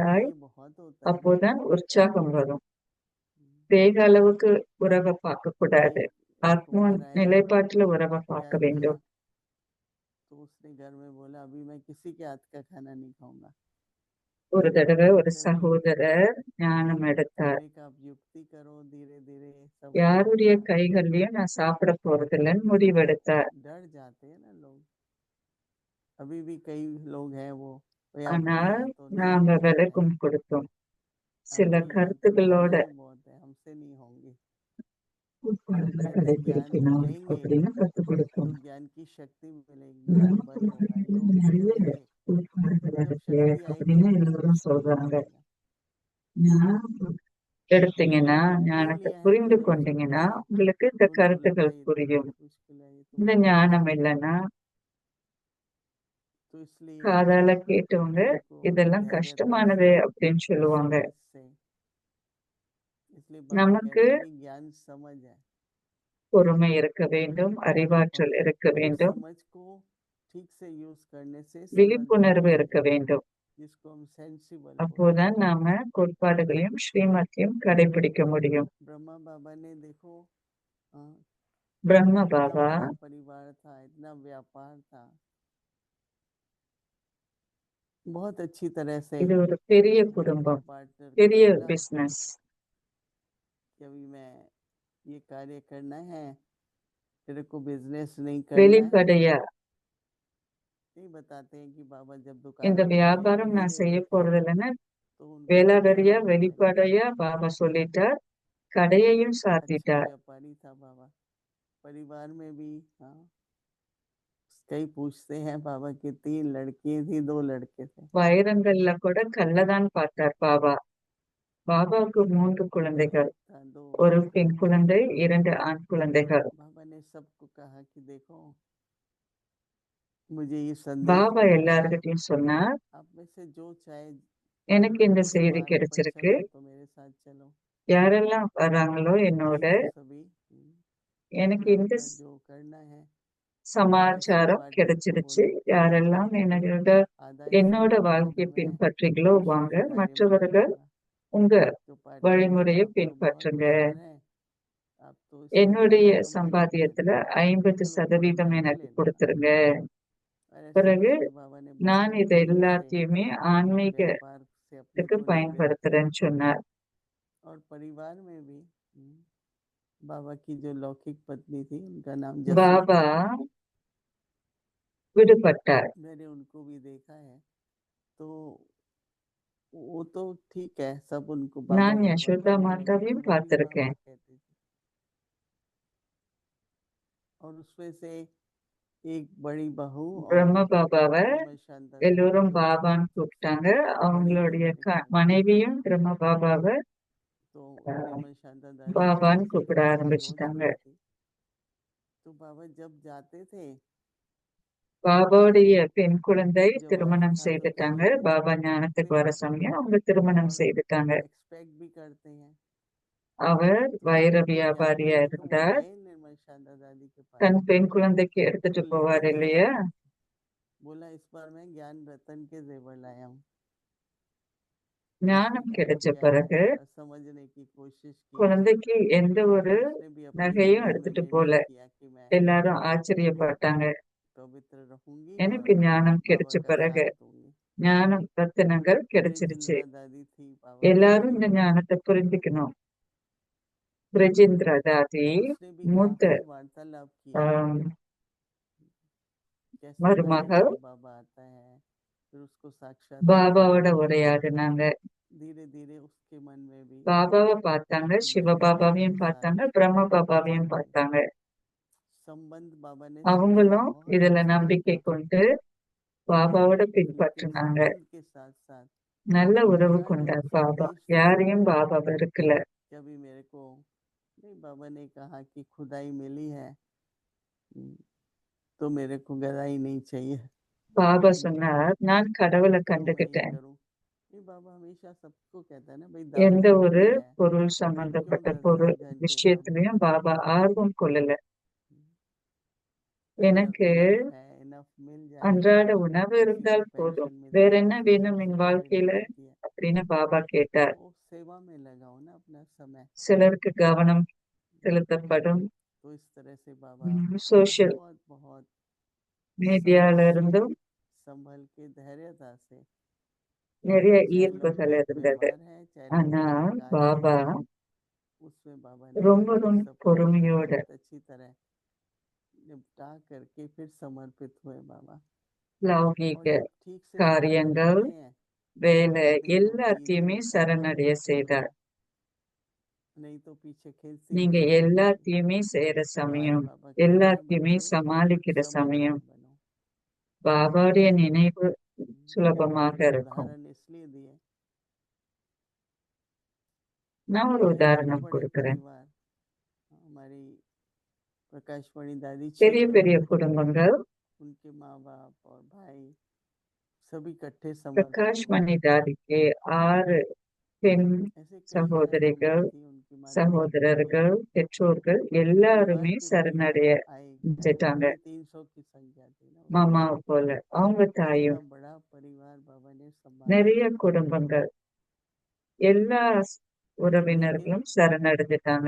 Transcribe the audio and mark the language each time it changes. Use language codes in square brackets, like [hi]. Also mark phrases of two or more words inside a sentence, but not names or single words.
[ta] தாய் [hi] ये बहुत होता है ना, [ta] அப்போதான் உற்சாகம் வரும். தேக அளவுக்கு உறவை பார்க்க கூடாது. [hi] एक [ta] ஆத்மா [hi] कुमार आया [ta] நிலைப்பாட்டுல உறவை பார்க்க [hi] ज्ञान मिला, [ta] வேண்டும். [hi] तो उसने घर में बोला अभी मैं किसी के हाथ का खाना नहीं खाऊंगा। [ta] ஒரு தடவை ஒரு [hi] फिर [ta] சகோதரர் ஞானம் எடுத்தார். [hi] हमने कहा आप युक्ति करो, धीरे धीरे सब [ta] யாருடைய [hi] होगा। [ta] கைகள்லயும் நான் சாப்பிட போறதில்லைன்னு முடிவெடுத்தார். [hi] डर जाते हैं ना लोग, अभी भी कई लोग हैं वो आपके [ta] ஆனால் [hi] यहाँ तो नहीं [ta] நாம [hi] हो सकता है, [ta] விளக்கம் கொடுத்தோம். சில [hi] आपके यहाँ तो [ta] கருத்துக்களோட [hi] महान बहुत है, हमसे नहीं होंगे। [ta] உட்கார்ந்து [hi] कहते ज्ञान [ta] கடைபிடிக்கணும் [hi] लेंगे [ta] அப்படின்னு கற்றுக் [hi] तो [ta] கொடுத்தோம். [hi] ज्ञान की शक्ति मिलेगी, ज्ञान बल होगा, जो भी [ta] நிறைய [hi] करेंगे [ta] உட்கார்ந்து [hi] तो जब [ta] இருக்கு [hi] शक्ति आएगी [ta] அப்படின்னு [hi] तो [ta] எல்லாரும் [hi] सब [ta] சொல்றாங்க. [hi] मिलेगा। [ta] ஞானம் எடுத்தீங்கன்னா, [hi] ज्ञान ले [ta] ஞானத்தை [hi] लिया है तो [ta] புரிந்து [hi] नहीं [ta] கொண்டீங்கன்னா [hi] चलता है, [ta] உங்களுக்கு இந்த [hi] तो उनको लगता [ta] கருத்துக்கள் [hi] है ये तो [ta] புரியும். [hi] बहुत मुश्किल है, ये तो [ta] இந்த [hi] बहुत [ta] ஞானம் [hi] मुश्किल है। [ta] இல்லைன்னா [hi] तो इसलिए [ta] காதால கேட்டவங்க [hi] हमको [ta] இதெல்லாம் [hi] धैर्यता [ta] கஷ்டமானது [hi] से, [ta] அப்படின்னு சொல்லுவாங்க. [hi] समझ से, इसलिए बाबा [ta] நமக்கு [hi] कहते हैं कि ज्ञान समझ है, [ta] பொறுமை இருக்க வேண்டும், [hi] और [ta] அறிவாற்றல் இருக்க [hi] उस [ta] வேண்டும், [hi] समझ को ठीक से यूज करने से समझदार [ta] விழிப்புணர்வு இருக்க [hi] बनते हैं, [ta] வேண்டும். [hi] जिसको हम सेंसिबल बोलते हैं। [ta] அப்போதான் நாம கோட்பாடுகளையும் ஸ்ரீமத்தையும் கடைபிடிக்க முடியும். [hi] ब्रह्मा बाबा ने देखो [ta] பிரம்ம [hi] इतना [ta] பாபா [hi] बड़ा परिवार था, इतना व्यापार था, बहुत अच्छी तरह से [ta] இது ஒரு பெரிய [hi] अपने [ta] குடும்பம், [hi] पार्टनर को [ta] பெரிய [hi] बोला [ta] பிசினஸ். [hi] कि अभी मैं ये कार्य करना है, तेरे को बिजनेस नहीं करना है। [ta] வெளிப்படையா [hi] नहीं बताते हैं कि बाबा जब [ta] இந்த [hi] दुकान खोले [ta] வியாபாரம் நான் [hi] धीरे [ta] செய்ய [hi] देखे [ta] போறது இல்லைன்னா [hi] तो उनको [ta] வேளாவரியா [hi] दुकान खोले। [ta] வெளிப்படையா பாபா சொல்லிட்டார், கடையையும் [hi] अच्छा [ta] சாத்திட்டார். [hi] व्यापारी था बाबा, परिवार में भी हाँ कई पूछते हैं बाबा की 3 लड़की थी, 2 लड़के थे। [ta] வைரங்கள்ல கூட கல்லதான் பார்த்தார் பாபா. பாபாவுக்கு 3 குழந்தைகள், [hi] था 2 [ta] ஒரு பெண் குழந்தை, 2 ஆண் குழந்தைகள். [hi] बाबा ने सबको कहा कि देखो मुझे ये संदेश [ta] பாபா [hi] मिला है, [ta] எல்லார்கிட்டயும் சொன்னார், [hi] आप में से जो चाहे [ta] எனக்கு இந்த [hi] इस [ta] செய்தி [hi] मार्ग पर [ta] கிடைச்சிருக்கு. [hi] चलो तो मेरे साथ चलो। [ta] யாரெல்லாம் வராங்களோ என்னோட, [hi] नहीं तो सभी [ta] எனக்கு இந்த [hi] आपका जो करना है [ta] சமாச்சாரம் [hi] पार्टनर को [ta] கிடைச்சிருச்சு. [hi] बोलो, [ta] யாரெல்லாம் என்னோட [hi] आधा [ta] என்னோட [hi] इसलिए [ta] வாழ்க்கையை [hi] कि मैं [ta] பின்பற்றீங்களோ வாங்க, [hi] ईश्वरी कार्य में [ta] மற்றவர்கள் [hi] लगाऊंगा। [ta] உங்க [hi] जो पार्टनर [ta] வழிமுறையை [hi] आप तो बहुत [ta] பின்பற்றுங்க. [hi] होशियार हैं, आप तो इसमें [ta] என்னுடைய [hi] ज्यादा कमा लेते हैं, [ta] சம்பாத்தியத்துல [hi] तो चलो थोड़ा 50% ज्यादा [ta] எனக்கு [hi] ले लो। [ta] கொடுத்துருங்க. [hi] ऐसे [ta] பிறகு [hi] करके बाबा ने बहुत [ta] நான் இதை [hi] प्रेम से [ta] எல்லாத்தையுமே [hi] व्यापार से अपने [ta] ஆன்மீகத்துக்கு [hi] को निवृत्त [ta] பயன்படுத்துறேன்னு [hi] किया। [ta] சொன்னார். [hi] और परिवार में भी बाबा की जो लौकिक पत्नी थी उनका नाम जसू, [ta] பாபா விடுபட்டார். [hi] मैंने उनको भी देखा है। तो वो तो ठीक है, सब उनको बाबा [ta] நான் [hi] बाबा [ta] யசோதா [hi] कहने लगे, [ta] மாதாவையும் [hi] तो वो भी [ta] பார்த்திருக்கேன். [hi] बाबा कहती थी। और उसमें से एक बड़ी बहू और [ta] பிரம்ம பாபாவை [hi] निर्मल शांता दादी [ta] எல்லோரும் [hi] जो [ta] பாபான்னு கூப்பிட்டாங்க. [hi] बड़ी [ta] அவங்களுடைய [hi] थी मेरे ख्याल से, [ta] மனைவியும் பிரம்ம பாபாவை [hi] तो निर्मल शांता दादी [ta] பாபான்னு [hi] उनसे [ta] கூப்பிட [hi] बहुत रोज [ta] ஆரம்பிச்சுட்டாங்க. [hi] मिलती। तो बाबा जब जाते थे, [ta] பாபாவுடைய பெண் குழந்தை [hi] जब आना [ta] திருமணம் [hi] था तो [ta] செய்துட்டாங்க. [hi] कहते थे [ta] பாபா ஞானத்துக்கு வர சமயம் அவங்க திருமணம் [hi] और [ta] செய்துட்டாங்க. [hi] एक्सपेक्ट भी करते हैं। [ta] அவர் [hi] तो [ta] வைர [hi] जब वो [ta] வியாபாரியா [hi] जाते थे तो वो [ta] இருந்தார். [hi] गए निर्मल शांता दादी के पास, [ta] தன் பெண் குழந்தைக்கு எடுத்துட்டு [hi] तो [ta] போவார் [hi] लेके गए, [ta] இல்லையா? [hi] बोला इस बार मैं ज्ञान रतन के जेवर लाया हूँ। [ta] ஞானம் [hi] उसने [ta] கிடைச்ச [hi] क्या है [ta] பிறகு [hi] समझने की कोशिश की, [ta] குழந்தைக்கு எந்த ஒரு [hi] उसने भी अपने [ta] நகையும் [hi] जीवन में [ta] எடுத்துட்டு [hi] निर्णय [ta] போல. [hi] किया कि मैं [ta] எல்லாரும் ஆச்சரியப்பட்டாங்க. [hi] पवित्र रहूंगी और [ta] எனக்கு ஞானம் [hi] बाबा [ta] கிடைச்ச [hi] का [ta] பிறகு [hi] साथ दूंगी। [ta] ஞானம் ரத்தினங்கள் கிடைச்சிருச்சு. [hi] ब्रिजेंद्रा दादी थी बाबा की [ta] எல்லாரும் இந்த [hi] बड़ी बहू, [ta] ஞானத்தை புரிஞ்சுக்கணும். பிரஜேந்திர தாதி [hi] उसने भी [ta] மூத்த [hi] काफी वार्तालाप किया, [ta] ஆம், [hi] कैसे पहले [ta] மருமகள் [hi] शिव बाबा आता है, फिर उसको साक्षात [ta] பாபாவோட உரையாடினாங்க. [hi] धीरे धीरे उसके मन में भी [ta] பாபாவை பார்த்தாங்க, [hi] कि मैं बाबा [ta] சிவபாபாவையும் [hi] के साथ [ta] பார்த்தாங்க, பிரம்ம பாபாவையும் பார்த்தாங்க. [hi] संबंध बाबा ने [ta] அவங்களும் [hi] बहुत [ta] இதுல [hi] अच्छा [ta] நம்பிக்கை [hi] रखा, [ta] கொண்டு பாபாவோட [hi] लेकिन [ta] பின்பற்றினாங்க. [hi] संबंध के साथ साथ [ta] நல்ல உறவு [hi] हर [ta] கொண்டார் [hi] एक [ta] பாபா. [hi] संदेश से [ta] யாரையும் பாபா வெறுக்கல. [hi] कभी मेरे को नहीं, बाबा ने कहा कि खुदाई मिली है तो मेरे को गदाई नहीं चाहिए, [ta] பாபா சொன்னார், நான் கடவுளை [hi] तो मैं ये [ta] கண்டுகிட்டேன். [hi] करूं। नहीं, बाबा हमेशा सबको कहता है ना, भाई [ta] எந்த [hi] दारू [ta] ஒரு [hi] मिली है [ta] பொருள் [hi] तो [ta] சம்பந்தப்பட்ட [hi] क्यों 10 [ta] பொருள் [hi] घंटे काम, [ta] விஷயத்திலையும் பாபா ஆர்வம் கொள்ளல. [hi] जब [ta] எனக்கு [hi] इनफ है, इनफ मिल जाए, [ta] அன்றாட உணவு [hi] किसी को [ta] இருந்தால் போதும், [hi] पेंशन [ta] வேற [hi] मिलती [ta] என்ன [hi] है, [ta] வேணும் என் [hi] सैलरी [ta] வாழ்க்கையில [hi] मिलती है, [ta] அப்படின்னு பாபா கேட்டார். [hi] वो सेवा में लगाओ ना अपना समय। [ta] சிலருக்கு கவனம் செலுத்தப்படும். [hi] तो इस तरह से बाबा [ta] சோசியல் [hi] बहुत बहुत [ta] மீடியால [hi] समझ के [ta] இருந்தும் [hi] संभल के धैर्यता से, [ta] நிறைய [hi] चाहे [ta] ஈர்ப்புகள் [hi] लौकिक [ta] இருந்தது. [hi] व्यवहार है चाहे [ta] ஆனா [hi] लौकिक कार्य [ta] பாபா [hi] है, उसमें बाबा ने [ta] ரொம்ப ரொம்ப [hi] सबको [ta] பொறுமையோட [hi] बहुत अच्छी तरह निपटा करके फिर समर्पित हुए बाबा। [ta] லௌகீக [hi] और जब ठीक से सब कर [ta] காரியங்கள், [hi] लेते हैं [ta] வேலை [hi] तभी तो [ta] எல்லாத்தையுமே [hi] easily सब [ta] சரணடைய [hi] करते [ta] செய்தார். [hi] हैं, नहीं तो पीछे खिलसी [ta] நீங்க [hi] नहीं छोड़ती। [ta] எல்லாத்தையுமே செய்யற [hi] तो आज [ta] சமயம், [hi] बाबा कहते हैं [ta] எல்லாத்தையுமே [hi] बच्चों [ta] சமாளிக்கிற சமயம், [hi] समर्पित बनो। [ta] பாபாவுடைய நினைவு [hi] मैंने [ta] சுலபமாக [hi] ये [ta] இருக்கும். [hi] उदाहरण इसलिए दिए, [ta] நான் ஒரு [hi] बड़े [ta] உதாரணம் [hi] बड़े [ta] கொடுக்கிறேன். [hi] परिवार, हमारी प्रकाशवाणी दादी [ta] பெரிய 6 பெரிய [hi] बहन थी, [ta] குடும்பங்கள். [hi] उनके माँ बाप और भाई सभी इकट्ठे समर्पित [ta] பிரகாஷ் [hi] हुए। [ta] மணி தாதிக்கு 6 பெண் [hi] ऐसे कई [ta] சகோதரிகள், [hi] बहनें थी, उनके माता पिता, [ta] சகோதரர்கள், பெற்றோர்கள் [hi] परिवार [ta] எல்லாருமே [hi] के [ta] சரணடைய [hi] करीब आए गए, [ta] செஞ்சிட்டாங்க. [hi] 350 की संख्या थी ना। [ta] மாமாவை போல அவங்க [hi] इतना [ta] தாயும். [hi] बड़ा परिवार बाबा ने संभाला, [ta] நிறைய குடும்பங்கள், எல்லா [hi] लेकिन [ta] உறவினர்களும் சரணடைஞ்சிட்டாங்க.